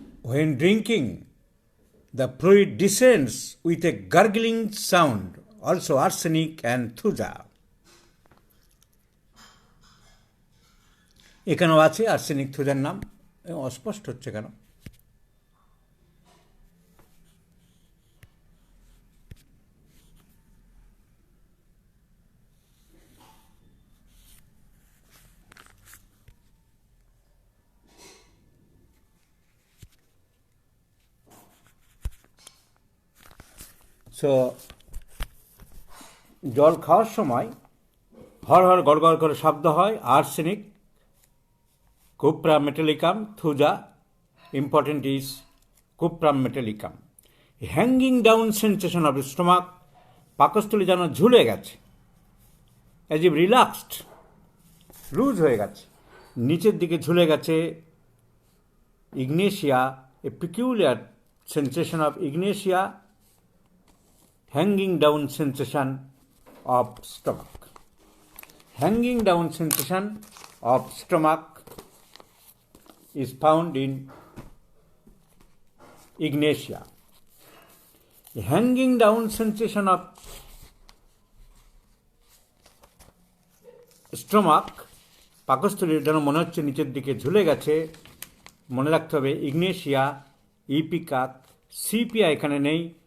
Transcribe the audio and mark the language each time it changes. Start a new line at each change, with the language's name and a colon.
English: When drinking, the fluid descends with a gurgling sound, also arsenic and thuja.
Bangla: এখানেও আছে arsenic থুজার নাম, অস্পষ্ট হচ্ছে কেন? সো জল খাওয়ার সময় হর হর গড়গড় করে শব্দ হয়।
English: Arsenic, cuprum metallicum, thuja, important is cuprum metallicum. Hanging down sensation of stomach,
Bangla: পাকস্থলী যেন ঝুলে গেছে,
English: as if relaxed,
Bangla: লুজ হয়ে গেছে, নিচের দিকে ঝুলে গেছে।
English: Ignatia, a peculiar sensation of ignatia, hanging down sensation of stomach. Hanging down sensation of stomach is found in ignatia. Hanging down sensation of stomach,
Bangla: পাকস্থলীর যেন মনে হচ্ছে নিচের দিকে ঝুলে গেছে। মনে রাখতে হবে ইগনেশিয়া, ইপিকাক, সিপিআই এখানে নেই।